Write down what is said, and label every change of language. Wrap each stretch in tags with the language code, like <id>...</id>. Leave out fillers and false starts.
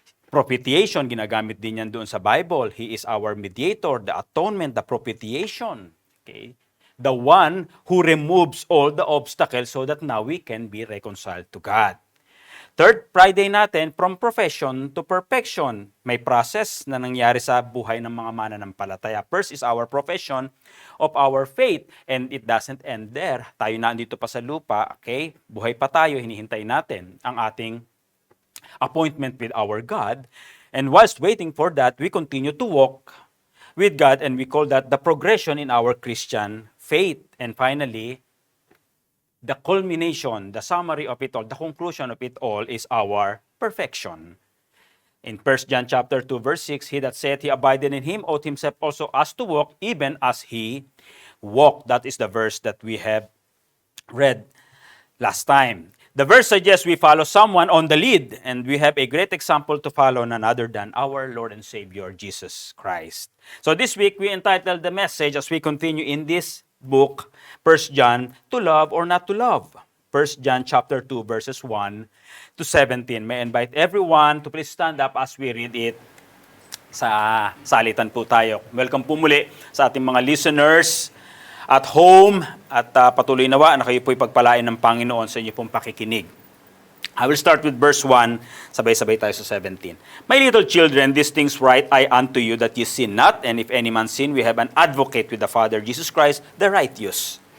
<en>Propitiation,</en> <tl>ginagamit din yan doon sa</tl> <en>Bible. He is our mediator, the atonement, the propitiation. Okay? The one who removes all the obstacles so that now we can be reconciled to God. Third Friday</en> <tl>natin,</tl> <en>from profession to perfection.</en> <tl>May process na nangyari sa buhay ng mga mananampalataya.</tl> <en>First is our profession of our faith, and it doesn't end there.</en> <tl>Tayo na andito pa sa lupa, okay? Buhay pa tayo, hinihintay natin ang ating</tl> <en>appointment with our God. And whilst waiting for that, we continue to walk with God, and we call that the progression in our Christian faith. And finally, the culmination, the summary of it all, the conclusion of it all is our perfection. In 1 John chapter 2, verse 6, he that saith he abideth in him ought himself also as to walk, even as he walked. That is the verse that we have read last time. The verse suggests we follow someone on the lead, and we have a great example to follow, none other than our Lord and Savior, Jesus Christ. So this week, we entitled the message as we continue in this book, 1 John, to love or not to love. 1 John chapter 2, verses 1 to 17. May I invite everyone to please stand up as we read it.</en> <tl>Sa salitan po tayo. Welcome po muli sa ating mga</tl> <en>listeners at home,</en> <tl>at patuloy nawa na kayo po'y pagpalain ng Panginoon sa inyo pong pakikinig.</tl> <en>I will start with verse 1,</en> <tl>sabay-sabay tayo sa</tl> <en>17. My little children, these things write I unto you, that ye sin not, and if any man sin, we have an advocate with the Father, Jesus Christ, the righteous.</en>